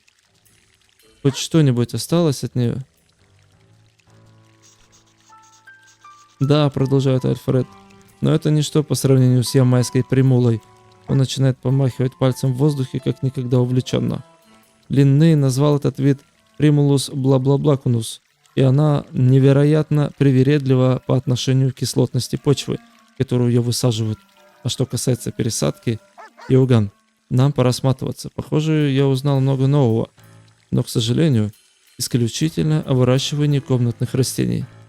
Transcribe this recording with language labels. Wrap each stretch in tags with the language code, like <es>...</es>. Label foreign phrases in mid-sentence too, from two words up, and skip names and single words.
<ru>Хоть что-нибудь осталось от нее? Да, продолжает Альфред. Но это ничто по сравнению с ямайской примулой. Он начинает помахивать пальцем в воздухе, как никогда увлеченно. Линней назвал этот вид Примулус бла-бла-блакунус, и она невероятно привередлива по отношению к кислотности почвы, которую ее высаживают. А что касается пересадки, Иоганн, нам пора сматываться. Похоже, я узнал много нового, но, к сожалению, исключительно о выращивании комнатных растений.</ru>